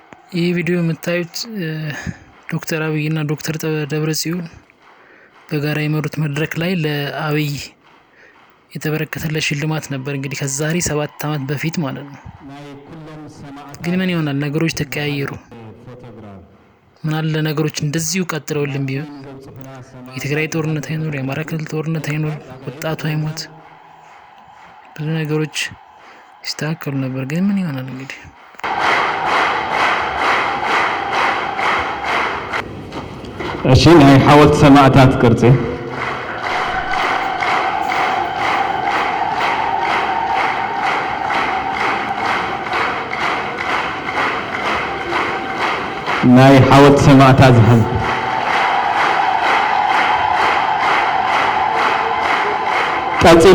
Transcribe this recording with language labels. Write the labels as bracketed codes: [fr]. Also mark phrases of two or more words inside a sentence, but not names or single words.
[am] ይህ ቪዲዮ የምታዩት ዶክተር አብይ እና ዶክተር ደብረጽዮን በጋራ የመሩት መድረክ ላይ ለአብይ የተበረከተለት ሽልማት ነበር። እንግዲህ ከዛሬ 7 አመት በፊት ማለት ነው። ግን ምን ይሆናል ነገሮች ተቀያየሩ። ምን አለ ነገሮች እንደዚሁ ቀጥለውልን ቢሆን የትግራይ ጦርነት አይኖር፣ የአማራ ክልል ጦርነት አይኖር፣ ወጣቱ አይሞት፣ ብዙ ነገሮች ይስተካከሉ ነበር። ግን ምን ይሆናል እንግዲህ [ti] እሺ ናይ ሓወልቲ ሰማዕታት ቅርጺ ናይ ሓወልቲ ሰማዕታት ዝሕዝ ቀፂሉ